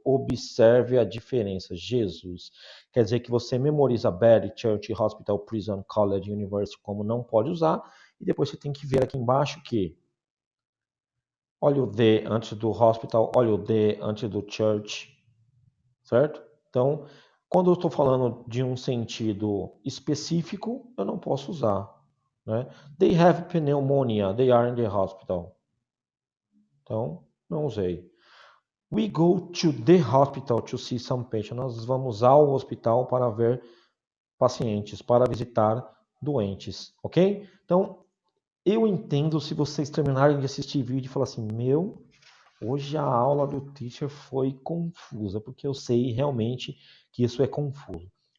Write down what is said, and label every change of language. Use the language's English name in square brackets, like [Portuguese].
[Portuguese] Observe a diferença. Jesus. Quer dizer que você memoriza bed, church, hospital, prison, college, university como não pode usar, e depois você tem que ver aqui embaixo que olha o the antes do hospital, olha o the antes do church, certo? Então, quando eu estou falando de um sentido específico, eu não posso usar, né? [English] They have pneumonia, they are in the hospital. [Portuguese] Então, não usei. [English] We go to the hospital to see some patients. [Portuguese] Nós vamos ao hospital para ver pacientes, para visitar doentes, ok? Então, Eu entendo se vocês terminarem de assistir vídeo e falar assim, meu, hoje a aula do teacher foi confusa, porque eu sei realmente que isso é confuso.